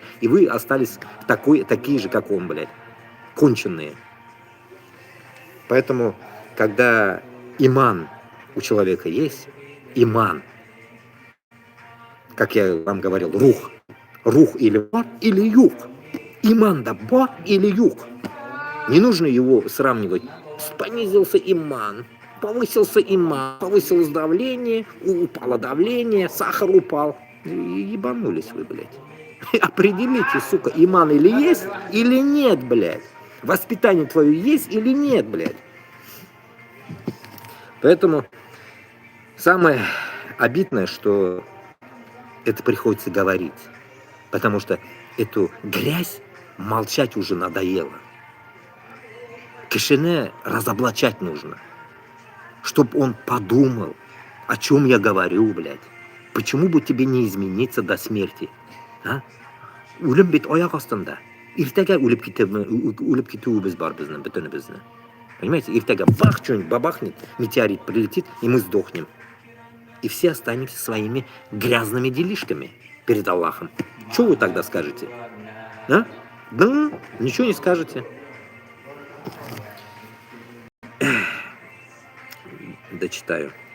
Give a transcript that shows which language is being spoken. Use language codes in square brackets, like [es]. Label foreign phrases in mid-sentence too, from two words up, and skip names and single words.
[ru] И вы остались такие же, как он, блядь. Конченые. Поэтому, когда иман у человека есть, иман, как я вам говорил, рух. Рух или бар, или юг. Иман да бар или юг. Не нужно его сравнивать. Понизился иман, повысился иман, повысилось давление, упало давление, сахар упал. Ебанулись вы, блядь. Определите, сука, иман или есть, или нет, блядь. Воспитание твое есть или нет, блядь. Поэтому самое обидное, что это приходится говорить. Потому что эту грязь молчать уже надоело. Кишине разоблачать нужно. Чтоб он подумал, о чем я говорю, блядь. Почему бы тебе не измениться до смерти? А? [uz] O'lim bit oyoq ostida. Ertaga o'lib ketuvimiz bor bizni, butunimizni. [ru] Понимаете? Ertaga бах, что-нибудь бабахнет, метеорит прилетит, и мы сдохнем. И все останемся своими грязными делишками перед Аллахом. Что вы тогда скажете? А? Да, ничего не скажете. Дочитаю.